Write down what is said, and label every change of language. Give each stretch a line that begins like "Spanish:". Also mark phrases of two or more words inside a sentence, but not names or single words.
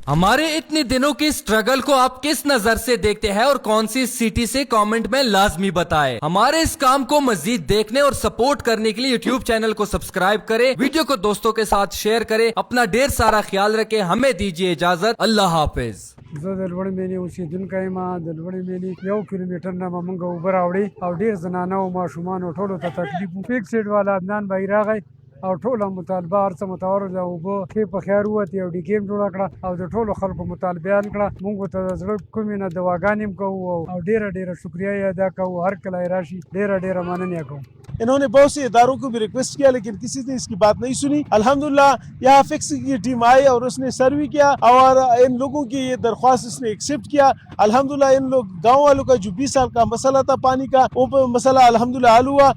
Urdu: ہمارے اتنے دنوں کی اسٹرگل کو آپ کس نظر سے دیکھتے ہیں اور کون سی سٹی سے کمنٹ میں لازمی بتائیں. ہمارے اس کام کو مزید دیکھنے اور سپورٹ کرنے کے لیے یوٹیوب چینل کو سبسکرائب کریں، ویڈیو کو دوستوں کے ساتھ شیئر کریں. اپنا ڈھیر سارا خیال رکھیں. ہمیں دیجیے اجازت۔ اللہ حافظ.
Pashto: زه د لوړې مېلې اوسېدونکی یم. د لوړې مېلې 1 کیلومتر نه به موږ اوبه راوړې او ډېر زنانه او ماشومانو ټولو ته تکلیف و. فیکسډ والا عدنان بهی راغی او ټوله مطالبه هر څه متور د اوبه ښې په خیر ووتې او ډیګې هم جوړه کړه او د ټولو خلکو مطالبه حل کړه. موږ ورته د زړه کومې نه دعاګانې هم کوو او ډېره ډېره شکریه یې ادا کوو. هر کله یې راشي ډېره ډېره مننه کوو.
Urdu: انہوں نے بہت سے اداروں کو بھی ریکویسٹ کیا لیکن کسی نے اس کی بات نہیں سنی. الحمدللہ یہاں فکس کی ٹیم آئی اور اس نے سروے کیا اور ان لوگوں کی یہ درخواست اس نے ایکسیپٹ کیا. الحمدللہ ان لوگ گاؤں والوں کا جو 20 سال کا مسئلہ تھا پانی کا، وہ مسئلہ الحمدللہ حل ہوا.